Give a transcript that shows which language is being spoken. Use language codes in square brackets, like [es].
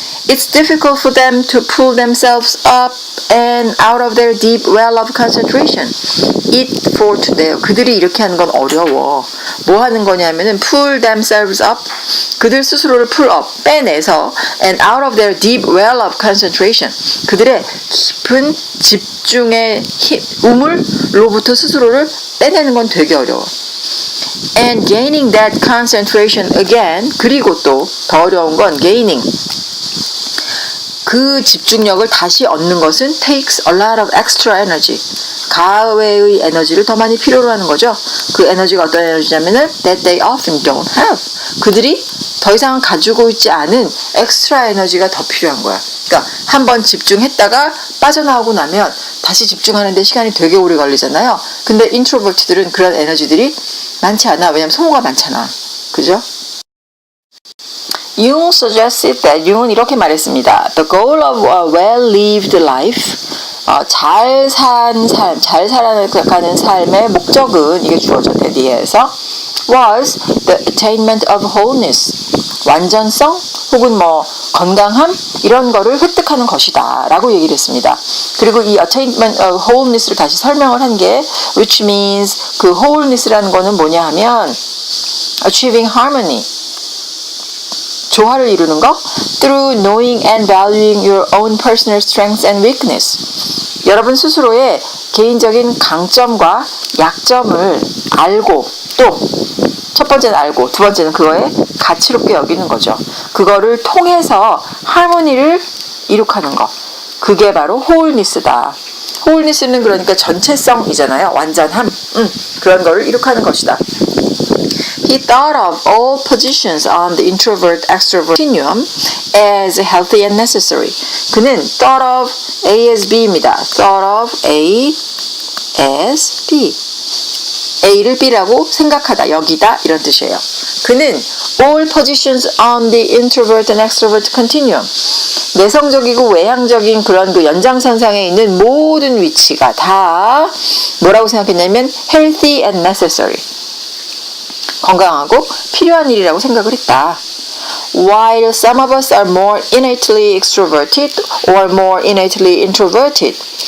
[en] It's difficult for them to pull themselves up and out of their deep well of concentration. It for today. [ko] 그들이 이렇게 하는 건 어려워. 뭐 하는 거냐면은 [en] pull themselves up. [ko] 그들 스스로를 [en] pull up, [ko] 빼내서 [en] and out of their deep well of concentration. [ko] 그들의 깊은 집중의 우물로부터 스스로를 빼내는 건 되게 어려워. [en] And gaining that concentration again. [ko] 그리고 또 더 어려운 건 gaining. 그 집중력을 다시 얻는 것은 [en] takes a lot of extra energy. [ko] 가외의 에너지를 더 많이 필요로 하는 거죠. 그 에너지가 어떤 에너지냐면은 [en] that they often don't have. [ko] 그들이 더 이상 가지고 있지 않은 엑스트라 에너지가 더 필요한 거야. 그러니까 한번 집중했다가 빠져나오고 나면 다시 집중하는데 시간이 되게 오래 걸리잖아요. 근데 인트로버트들은 그런 에너지들이 많지 않아. 왜냐면 소모가 많잖아. 그죠? 융 [en] suggested that [ko] 융은 이렇게 말했습니다. [en] The goal of a well-lived life, [ko] 잘 산 삶, 잘 살아가는 삶의 목적은 이게 주어져 대디에서 [en] was the attainment of wholeness, [ko] 완전성 혹은 뭐 건강함 이런 거를 획득하는 것이다 라고 얘기를 했습니다. 그리고 이 [en] attainment of wholeness를 다시 설명을 한 게 which means [ko] 그 wholeness라는 거는 뭐냐 하면 [en] achieving harmony, [ko] 조화를 이루는 것 [en] through knowing and valuing your own personal strengths and weakness. [ko] 여러분 스스로의 개인적인 강점과 약점을 알고 또 첫 번째는 알고 두 번째는 그거에 가치롭게 여기는 거죠. 그거를 통해서 하모니를 이룩하는 것. 그게 바로 wholeness다. wholeness는 그러니까 전체성이잖아요. 완전함. 그런 거를 이룩하는 것이다. [en] He thought of all positions on the introvert-extrovert continuum as healthy and necessary. [ko] 그는 [en] thought of A as B입니다. thought of A as B. [ko] A를 B라고 생각하다, 여기다 이런 뜻이에요. 그는 [en] all positions on the introvert and extrovert continuum. [ko] 내성적이고 외향적인 그런 그 연장선상에 있는 모든 위치가 다 뭐라고 생각했냐면 [en] healthy and necessary. [ko] 건강하고 필요한 일이라고 생각을 했다. [en] While some of us are more innately extroverted or more innately introverted.